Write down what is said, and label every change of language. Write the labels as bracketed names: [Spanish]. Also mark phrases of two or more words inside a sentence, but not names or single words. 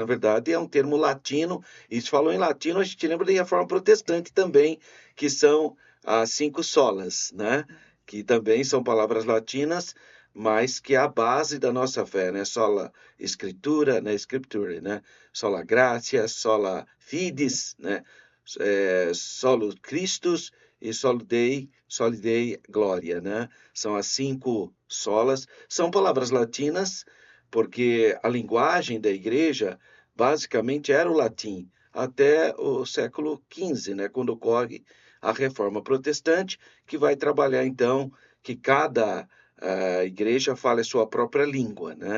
[Portuguese] Isso. verdade é um termo latino, e se falou em latino, a gente lembra da Reforma Protestante também, que são as cinco solas, né? Que também são palavras latinas, mas que é a base da nossa fé, né? [Latin] Sola Escritura, né? Scriptura, né? Sola Gratia, sola Fides, né? Solo Christus e Soli Dei Glória, né? [Portuguese] São as cinco solas. São palavras latinas, porque a linguagem da igreja basicamente era o latim, até o século XV, né? Quando ocorre a Reforma Protestante, que vai trabalhar, então, que cada igreja fale a sua própria língua, né?